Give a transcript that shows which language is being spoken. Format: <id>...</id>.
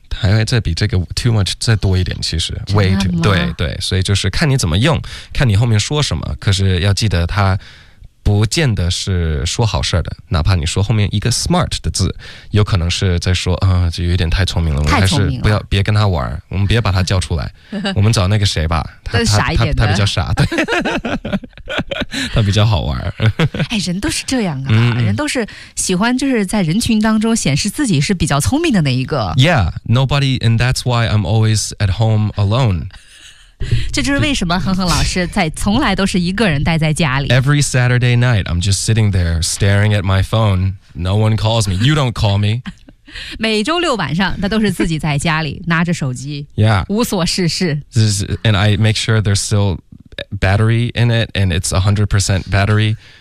<zh>还会再比这个 too much 再多一点，其实 way too, 对对，所以就是看你怎么用，看你后面说什么，可是要记得它不见得是说好事的，哪怕你说后面一个 smart 的字，有可能是在说啊、就有点太聪明了，太聪明了，还是不要，别跟他玩，我们别把他叫出来，我们找那个谁吧，他傻一点的，他比较傻，对，他比较好玩。哎，人都是这样啊，人都是喜欢就是在人群当中显示自己是比较聪明的那一个。</zh> <en>Yeah, nobody, and that's why I'm always at home alone.</en> <zh>这就是为什么哼哼老师在从来都是一个人待在家里。</zh> <en>Every Saturday night, I'm just sitting there staring at my phone. No one calls me. You don't call me.</en> <zh>每周六晚上，他都是自己在家里拿着手机，</zh> <en>yeah.</en> <zh>无所事事。</zh> <en>And I make sure there's still battery in it, and it's 100% battery.</en>